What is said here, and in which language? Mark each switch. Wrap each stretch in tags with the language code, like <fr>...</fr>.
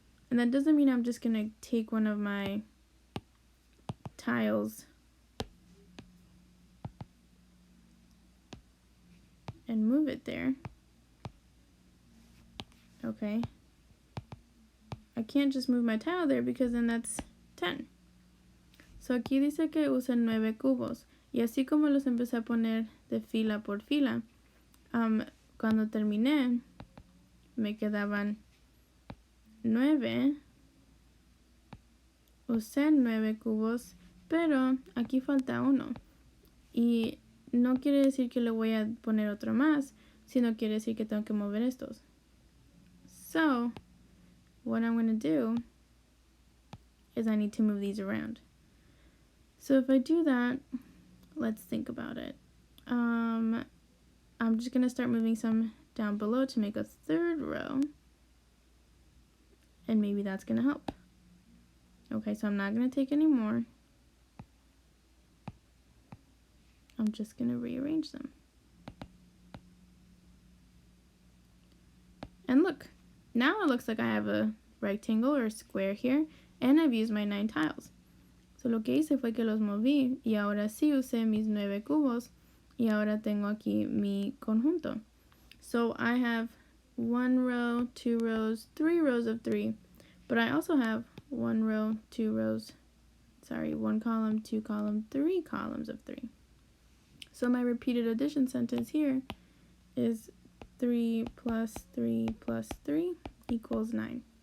<en>And that doesn't mean I'm just going to take one of my tiles and move it there. Okay. I can't just move my tile there because then that's 10.</en> <es>So aquí dice que usen 9 cubos. Y así como los empecé a poner de fila por fila, cuando terminé, me quedaban 9. Usé 9 cubos, pero aquí falta uno. Y no quiere decir que le voy a poner otro más, sino quiere decir que tengo que mover estos.</es> <en>So, what I'm going to do is I need to move these around. So if I do that, let's think about it. I'm just going to start moving some down below to make a third row. And maybe that's going to help. Okay, so I'm not going to take any more. I'm just going to rearrange them. And look, now it looks like I have a rectangle or square here, and I've used my 9 tiles.</en> <es>So lo que hice fue que los moví, y ahora sí usé mis 9 cubos, y ahora tengo aquí mi conjunto.</es> <en>So I have 1 row, 2 rows, 3 rows of 3, but I also have 1 row, 2 rows, 1 column, 2 column, 3 columns of 3. So my repeated addition sentence here is 3 plus 3 plus 3 equals 9.</en>